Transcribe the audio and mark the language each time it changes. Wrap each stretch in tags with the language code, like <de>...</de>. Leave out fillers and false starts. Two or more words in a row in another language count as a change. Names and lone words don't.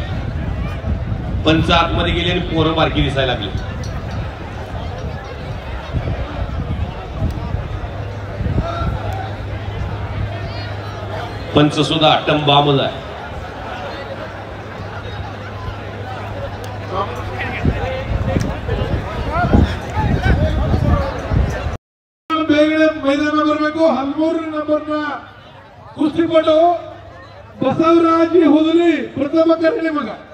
<mr>पंच आतमध्ये गेले आणि पोरं बारकी दिसायला लागली. पंच सुद्धा टंबामच आहे.</mr> <kn>ಬೇಗನೆ ಮೈದಾನ ಬರಬೇಕು. 13 ನಂಬರ್ನ ಕುಸ್ತಿಪಟು ಬಸವರಾಜಿ ಹುದುಲಿ ಪ್ರಥಮ ಕರ್ಣಿ ಮಗ</kn>